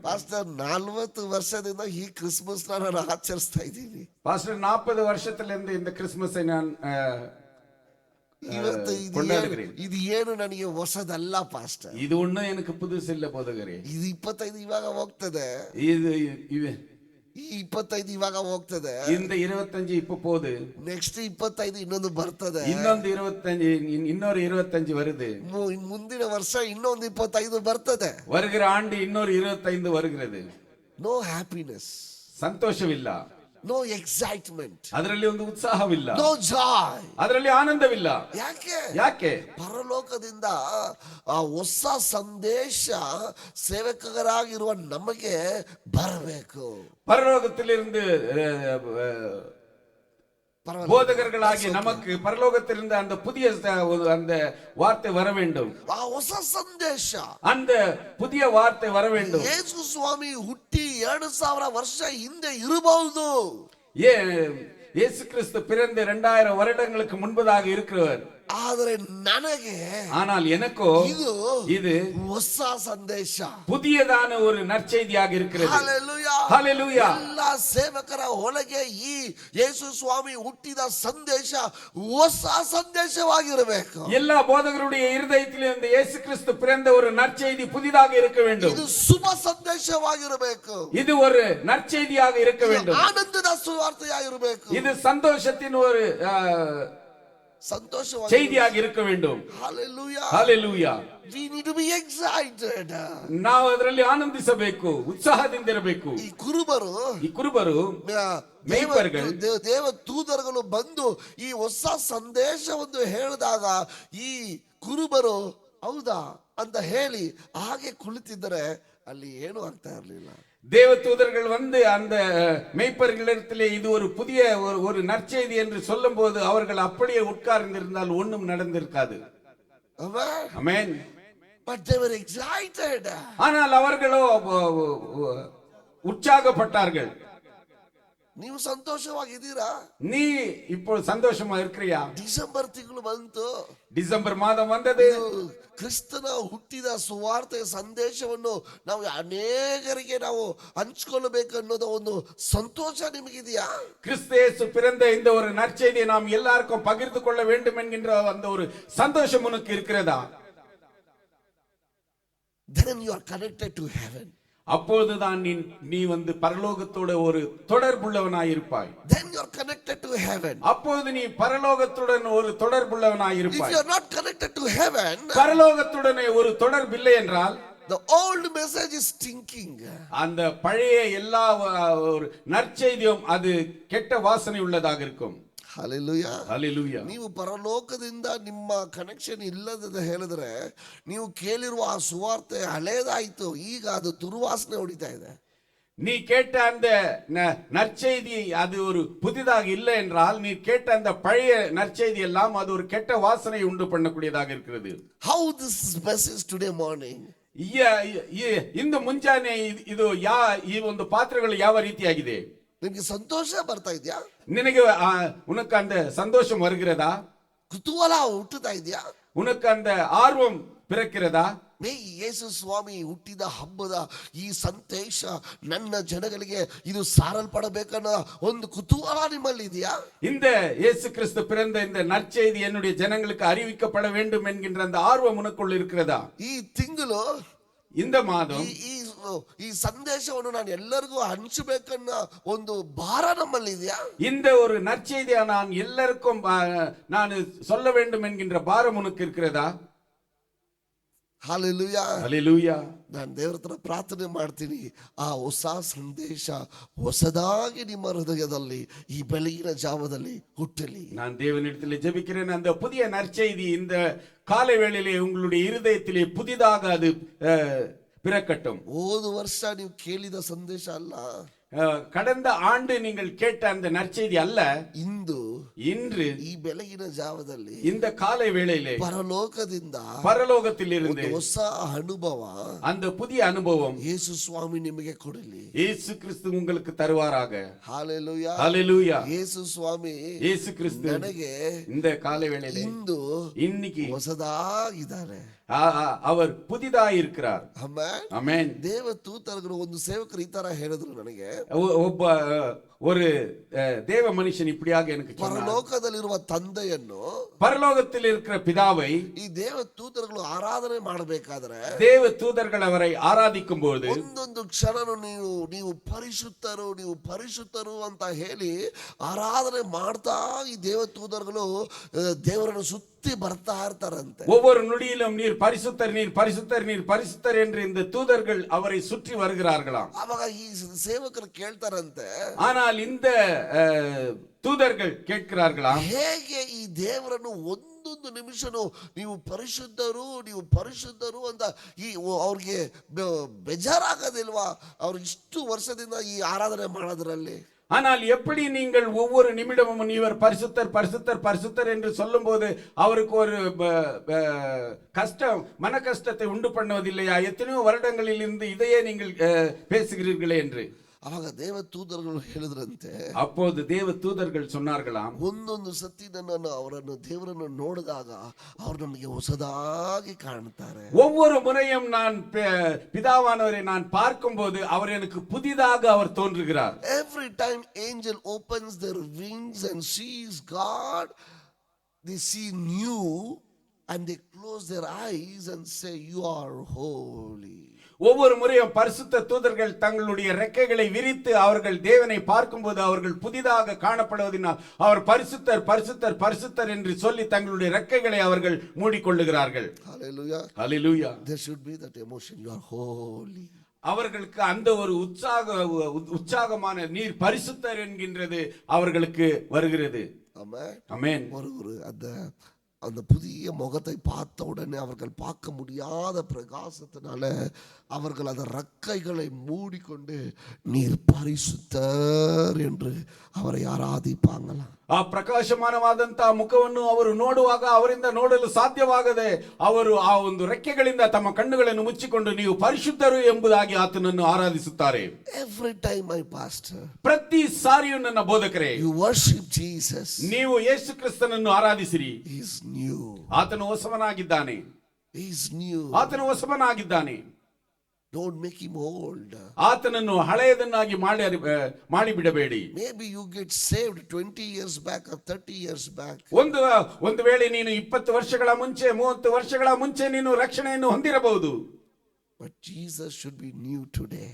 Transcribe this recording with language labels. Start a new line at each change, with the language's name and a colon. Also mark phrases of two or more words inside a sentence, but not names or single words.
Kannada: ಪಾಸ್ಟರ್ 40 ವರ್ಷದಿಂದ ಈ ಕ್ರಿಸ್ಮಸ್ ನಾನು ಆಚರಿಸ್ತಾ ಇದ್ದೀನಿ. ಪಾಸ್ಟರ್ 40 ವರ್ಷದಿಂದ இந்த ಕ್ರಿಸ್ಮಸ್ ನಾನು ಇವತ್ತು
Tamil: கொண்டாடுகிறேன்.
Kannada: ಇದು ಏನು ನನಗೆ ಹೊಸದಲ್ಲ ಪಾಸ್ಟರ್.
Tamil: ಇದು ಒಣ್ಣು எனக்கு புதுசில்ல ಬೋಧಕರೇ.
Kannada: ಇದು 25 ಇವಾಗ ಹೋಗ್ತದೆ. ಇದು ಈ 25 ಇವಾಗ ಹೋಗ್ತದೆ.
Tamil: இந்த 25 இப்ப போகுது.
Kannada: ನೆಕ್ಸ್ಟ್ 25 ಇನ್ನೊಂದು ಬರ್ತದೆ. ಇನ್ನೊಂದು 25, ಇನ್ನೊರು 25 வருது. ಮುಂದಿನ ವರ್ಷ ಇನ್ನೊಂದು 25 ಬರ್ತದೆ.
Tamil: வருகிற ஆண்டு இன்னொரு 25 வருகிறது.
English: No happiness.
Kannada: ಸಂತೋಷವಿಲ್ಲ.
English: No excitement.
Kannada: ಅದರಲ್ಲಿ ಒಂದು ಉತ್ಸಾಹವಿಲ್ಲ.
English: No joy.
Kannada: ಅದರಲ್ಲಿ ಆನಂದವಿಲ್ಲ. ಯಾಕೆ? ಪರಲೋಕದಿಂದ ಆ ಹೊಸ ಸಂದೇಶ ಸೇವಕರಾಗಿರುವ ನಮಗೆ ಬರಬೇಕು.
Tamil: பரலோகத்திலிருந்து போதகர்களாகி நமக்கு பரலோகத்திலிருந்து அந்த புதிய அந்த வார்த்தை வர வேண்டும்.
Kannada: ಆ ಹೊಸ ಸಂದೇಶ,
Tamil: அந்த புதிய வார்த்தை வர வேண்டும்.
Kannada: ಯೇಸು ಸ್ವಾಮಿ ಹುಟ್ಟಿ 2000 ವರ್ಷ ಹಿಂದೆ ಇರಬಹುದು.
Tamil: இயேசு கிறிஸ்து பிறந்து 2000 வருடங்களுக்கு முன்பதாக இருக்கிறவர்.
Kannada: ಆದರೆ ನನಗೆ,
Tamil: ஆனால் எனக்கோ இது
Kannada: ಹೊಸ ಸಂದೇಶ,
Tamil: புதியதான ஒரு நற்செய்தியாக இருக்கிறது.
Kannada: ಹಲ್ಲೆಲೂಯಾ, ಹಲ್ಲೆಲೂಯಾ. ಎಲ್ಲ ಸೇವಕರ ಒಳಗೆ ಈ ಯೇಸು ಸ್ವಾಮಿ ಹುಟ್ಟಿದ ಸಂದೇಶ ಹೊಸ ಸಂದೇಶವಾಗಿರಬೇಕು.
Tamil: எல்லா போதகருடைய இருதயத்தில் இந்த இயேசு கிறிஸ்து பிறந்த ஒரு நற்செய்தி புதிதாக இருக்க வேண்டும்.
Kannada: ಇದು ಶುಭ ಸಂದೇಶವಾಗಿರಬೇಕು.
Tamil: இது ஒரு நற்செய்தியாக இருக்க வேண்டும்.
Kannada: ಆನಂದದ ಸುವಾರ್ತೆಯಾಗಿರಬೇಕು.
Tamil: இது சந்தோஷத்தின் ஒரு செய்தியாக இருக்க வேண்டும்.
English: Hallelujah. Hallelujah. We need to be excited.
Kannada: ನಾವು ಅದರಲ್ಲಿ ಆನಂದಿಸಬೇಕು, ಉತ್ಸಾಹದಿಂದಿರಬೇಕು. ಈ ಕುರುಬರು
Tamil: ಮೇಯ್ಪರ್ಗಳು,
Kannada: ದೇವ ದೂತರುಗಳು ಬಂದು ಈ ಹೊಸ ಸಂದೇಶವನ್ನು ಹೇಳಿದಾಗ ಈ ಕುರುಬರು ಹೌದಾ ಅಂತ ಹೇಳಿ ಹಾಗೆ ಕುಳಿತಿದ್ದರೆ ಅಲ್ಲಿ ಏನು ಆಗ್ತಾ ಇರಲಿಲ್ಲ.
Tamil: தேவதூதர்கள் வந்து அந்த மேய்ப்பர்களிடத்திலே இது ஒரு புதிய ஒரு நற்செய்தி என்று சொல்லும் போது அவர்கள் அப்படியே உட்கார்ந்திருந்தால் ஒண்ணும் நடந்திருக்காது. ஆமென்.
English: But they were excited.
Tamil: ஆனால் அவர்களோ உற்சாகப்பட்டார்கள்.
Kannada: ನೀವು ಸಂತೋಷವಾಗಿದ್ದೀರಾ?
Tamil: நீ இப்போ சந்தோஷமா இருக்கிறியா?
Kannada: ಡಿಸೆಂಬರ್ ತಿಂಗಳು ಬಂತು.
Tamil: ಡಿಸೆಂಬರ್ ಮಾದಂ வந்தது.
Kannada: ಕ್ರಿಸ್ತನ ಹುಟ್ಟಿದ ಸುವಾರ್ತೆಯ ಸಂದೇಶವನ್ನು ನಾವು ಅನೇಕರಿಗೆ ನಾವು ಹಂಚಿಕೊಳ್ಳಬೇಕು ಅನ್ನೋದು ಒಂದು ಸಂತೋಷ ನಿಮಗಿದೆಯಾ?
Tamil: கிறிஸ்து இயேசு பிறந்த இந்த ஒரு நற்செய்தியை நாம் எல்லாருக்கும் பகிர்ந்து கொள்ள வேண்டும் என்கின்ற அந்த ஒரு சந்தோஷம் உனக்கு இருக்கிறதா?
English: Then you are connected to heaven.
Tamil: அப்பொழுதுதான் நீ வந்து பரலோகத்தோட ஒரு தொடர்புள்ளவனாய் இருப்பாய்.
English: Then you are connected to heaven.
Tamil: அப்பொழுது நீ பரலோகத்துடன் ஒரு தொடர்புள்ளவனாய் இருப்பாய்.
English: If you are not connected to heaven,
Tamil: பரலோகத்துடனே ஒரு தொடர்பில்லை என்றால்
English: the old message is stinking.
Tamil: அந்த பழைய எல்லா ஒரு நற்செய்தியும் அது கெட்ட வாசனை உள்ளதாக இருக்கும்.
English: Hallelujah. Hallelujah.
Kannada: ನೀವು ಪರಲೋಕದಿಂದ ನಿಮ್ಮ ಕನೆಕ್ಷನ್ ಇಲ್ಲದ ಹೇಳಿದ್ರೆ ನೀವು ಕೇಳಿರುವ ಆ ಸುವಾರ್ತೆ ಹಳೇದಾಯ್ತು, ಈಗ ಅದು ದುರ್ವಾಸನೆ ಹೊಡಿತಾ ಇದೆ.
Tamil: நீ கேட்ட அந்த நற்செய்தி அது ஒரு புதிதாக இல்லை என்றால் நீ கேட்ட அந்த பழைய நற்செய்தி எல்லாம் அது ஒரு கெட்ட வாசனை உண்டு பண்ணக்கூடியதாக இருக்கிறது.
English: How this message today morning?
Kannada: ಇಂದು ಮುಂಜಾನೆ ಇದು ಈ ಒಂದು ಪಾತ್ರಗಳು ಯಾವ ರೀತಿಯಾಗಿದೆ? ನಿಮಗೆ ಸಂತೋಷ ಬರ್ತಾ ಇದೆಯಾ?
Tamil: ನಿನಗೆ உனக்கு அந்த சந்தோஷம் வருகிறதா?
Kannada: ಕುತೂಹಲ ಹುಟ್ಟುತ್ತಾ ಇದೆಯಾ?
Tamil: உனக்கு அந்த ஆர்வம் பிறக்கிறதா?
Kannada: ಮೇ ಯೇಸು ಸ್ವಾಮಿ ಹುಟ್ಟಿದ ಹಬ್ಬದ ಈ ಸಂದೇಶ ನನ್ನ ಜನಗಳಿಗೆ ಇದು ಸಾರಲ್ಪಡಬೇಕನ್ನೋ ಒಂದು ಕುತೂಹಲ ನಿಮ್ಮಲ್ಲಿ ಇದೆಯಾ?
Tamil: இந்த இயேசு கிறிஸ்து பிறந்த இந்த நற்செய்தி என்னுடைய ஜனங்களுக்கு அறிவிக்கப்பட வேண்டும் என்கின்ற அந்த ஆர்வம் உனக்குள் இருக்கிறதா?
Kannada: ಈ ತಿಂಗಳು
Tamil: இந்த மாதம்
Kannada: ಈ ಸಂದೇಶವನ್ನು ನಾನು ಎಲ್ಲರಿಗೂ ಹಂಚಬೇಕನ್ನ ಒಂದು ಭಾರ ನಮ್ಮಲ್ಲಿ ಇದೆಯಾ?
Tamil: இந்த ஒரு நற்செய்தியா நான் எல்லாருக்கும் நான் சொல்ல வேண்டும் என்கின்ற பாரம் உனக்கு இருக்கிறதா?
Kannada: ಹಾಲೆಲೂಯಾ,
Tamil: ஹல்லேலூயா.
Kannada: ನಾನು ದೇವರ ಹತ್ರ ಪ್ರಾರ್ಥನೆ ಮಾಡ್ತೀನಿ, ಆ ಹೊಸ ಸಂದೇಶ ಹೊಸದಾಗಿ ನಿಮ್ಮ ಹೃದಯದಲ್ಲಿ ಈ ಬೆಳಗಿನ ಜಾವದಲ್ಲಿ ಹುಟ್ಟಲಿ.
Tamil: நான் தேவனிடத்தில் ஜெபிக்கிறேன், அந்த புதிய நற்செய்தி இந்த காலை வேளையிலே உங்களுடைய இருதயத்திலே புதிதாக அது பிறக்கட்டும்.
Kannada: ಹೋದ ವರ್ಷ ನೀವು ಕೇಳಿದ ಸಂದೇಶ ಅಲ್ಲ,
Tamil: கடந்த ஆண்டு நீங்கள் கேட்ட அந்த நற்செய்தி அல்ல, இன்று
Kannada: ಈ ಬೆಳಗಿನ ಜಾವದಲ್ಲಿ
Tamil: இந்த காலை வேளையிலே
Kannada: ಪರಲೋಕದಿಂದ
Tamil: இருந்து
Kannada: ಹೊಸ ಅನುಭವ,
Tamil: அந்த புதிய அனுபவம்
Kannada: ಯೇಸು ಸ್ವಾಮಿ ನಿಮಗೆ ಕೊಡಲಿ.
Tamil: இயேசு கிறிஸ்து உங்களுக்கு தருவாராக.
Kannada: ಹಾಲೆಲೂಯಾ,
Tamil: ஹல்லேலூயா.
Kannada: ಯೇಸು ಸ್ವಾಮಿ
Tamil: இயேசு கிறிஸ்து
Kannada: ನನಗೆ
Tamil: இந்த காலை வேளையிலே இன்னைக்கு
Kannada: ಹೊಸದಾಗಿದ್ದಾರೆ,
Tamil: அவர் புதிதாய் இருக்கிறார்.
Kannada: ಆಮೆನ್. ದೇವ ದೂತರು ಒಂದು ಸೇವಕರು ಈ ತರ ಹೇಳಿದ್ರು ನನಗೆ,
Tamil: ಒಬ್ಬ ஒரு தேவ மனுஷன் இப்படியாக எனக்கு
Kannada: ಪರಲೋಕದಲ್ಲಿರುವ ತಂದೆಯನ್ನು,
Tamil: பரலோகத்தில் இருக்கிற பிதாவை
Kannada: ಈ ದೇವ ದೂತರುಗಳು ಆರಾಧನೆ ಮಾಡಬೇಕಾದ್ರೆ,
Tamil: தேவ தூதர்கள் அவரை ஆராதிக்கும் போது
Kannada: ಒಂದೊಂದು ಕ್ಷಣನು ನೀವು ಪರಿಶುದ್ಧರು, ನೀವು ಪರಿಶುದ್ಧರು ಅಂತ ಹೇಳಿ ಆರಾಧನೆ ಮಾಡ್ತಾ ಈ ದೇವ ದೂತರುಗಳು ದೇವರನ್ನು ಸುತ್ತಿ ಬರ್ತಾ ಇರ್ತಾರಂತೆ.
Tamil: ஒவ்வொரு நொடியிலும் நீர் பரிசுத்தர், நீர் பரிசுத்தர், நீர் பரிசுத்தர் என்று இந்த தூதர்கள் அவரை சுற்றி வருகிறார்களாம்.
Kannada: ಅವಾಗ ಈ ಸೇವಕರು ಕೇಳ್ತಾರಂತೆ,
Tamil: ஆனால் இந்த தூதர்கள் கேட்கிறார்களாம்,
Kannada: ಹೇಗೆ ಈ ದೇವರನ್ನು ಒಂದೊಂದು ನಿಮಿಷನು ನೀವು ಪರಿಶುದ್ಧರು, ನೀವು ಪರಿಶುದ್ಧರು ಅಂತ ಈ ಅವ್ರಿಗೆ ಬೇಜಾರಾಗೋದಿಲ್ವಾ? ಅವ್ರು ಇಷ್ಟು ವರ್ಷದಿಂದ ಈ ಆರಾಧನೆ ಮಾಡೋದ್ರಲ್ಲಿ.
Tamil: ஆனால் எப்படி நீங்கள் ஒவ்வொரு நிமிடமும் இவர் பரிசுத்தர் பரிசுத்தர் பரிசுத்தர் என்று சொல்லும் போது அவருக்கு ஒரு கஷ்டம், மன கஷ்டத்தை உண்டு பண்ணுவதில்லையா? எத்தனையோ வருடங்களில் இருந்து இதையே நீங்கள் பேசுகிறீர்களே என்று.
Kannada: ಅವಾಗ ದೇವ ದೂತರುಗಳು ಹೇಳಿದ್ರಂತೆ,
Tamil: அப்போது தேவ தூதர்கள் சொன்னார்களாம்,
Kannada: ಒಂದೊಂದು ಸತಿ ಅವರನ್ನು ದೇವರನ್ನು ನೋಡಿದಾಗ ಅವರು ನಮಗೆ ಹೊಸದಾಗಿ ಕಾಣುತ್ತಾರೆ.
Tamil: ஒவ்வொரு முறையும் நான் பிதாவானவரை நான் பார்க்கும்போது அவர் எனக்கு புதிதாக அவர் தோன்றுகிறார்.
English: Every time angel opens their wings and sees God, they see new and they close their eyes and say, you are holy.
Tamil: ஒவ்வொரு முறையும் பரிசுத்த தூதர்கள் தங்களுடைய ரெக்கைகளை விரித்து அவர்கள் தேவனை பார்க்கும்போது அவர்கள் புதிதாக காணப்படுவதனால் அவர் பரிசுத்தர் பரிசுத்தர் பரிசுத்தர் என்று சொல்லி தங்களுடைய ரெக்கைகளை அவர்கள் மூடிக்கொள்ளுகிறார்கள்.
English: Hallelujah. Hallelujah. There should be that emotion, you are holy.
Tamil: அவர்களுக்கு அந்த ஒரு உற்சாகமான நீர் பரிசுத்தர் என்கின்றது அவர்களுக்கு வருகிறது. ஆமென். அந்த புதிய முகத்தை பார்த்த உடனே அவர்கள் பார்க்க முடியாத பிரகாசத்தினால அவர்கள் அந்த ரெக்கைகளை மூடிக்கொண்டு நீர் பரிசுத்தர் என்று அவரை ஆராதிப்பாங்களாம்.
Kannada: ಆ ಪ್ರಕಾಶಮಾನವಾದಂತ ಮುಖವನ್ನು ಅವರು ನೋಡುವಾಗ ಅವರಿಂದ ನೋಡಲು ಸಾಧ್ಯವಾಗದೆ ಅವರು ಆ ಒಂದು ರೆಕ್ಕೆಗಳಿಂದ ತಮ್ಮ ಕಣ್ಣುಗಳನ್ನು ಮುಚ್ಚಿಕೊಂಡು ನೀವು ಪರಿಶುದ್ಧರು ಎಂಬುದಾಗಿ ಆತನನ್ನು ಆರಾಧಿಸುತ್ತಾರೆ.
English: Every time my pastor,
Kannada: ಪ್ರತಿ ಸಾರಿಯೂ ನನ್ನ ಬೋಧಕರೇ,
English: you worship Jesus,
Kannada: ನೀವು ಯೇಸು ಕ್ರಿಸ್ತನನ್ನು ಆರಾಧಿಸಿರಿ.
English: he is new.
Kannada: ಆತನು ಹೊಸವನಾಗಿದ್ದಾನೆ.
English: he is new.
Kannada: ಆತನು ಹೊಸವನಾಗಿದ್ದಾನೆ.
English: Don't make him old.
Kannada: ಆತನನ್ನು ಹಳೆಯದನ್ನಾಗಿ ಮಾಡಿ ಬಿಡಬೇಡಿ.
English: Maybe you get saved 20 years back or 30 years back.
Kannada: ಒಂದು ವೇಳೆ ನೀನು 20 ವರ್ಷಗಳ ಮುಂಚೆ 30 ವರ್ಷಗಳ ಮುಂಚೆ ನೀನು ರಕ್ಷಣೆಯನ್ನು ಹೊಂದಿರಬಹುದು.
English: But Jesus should be new today.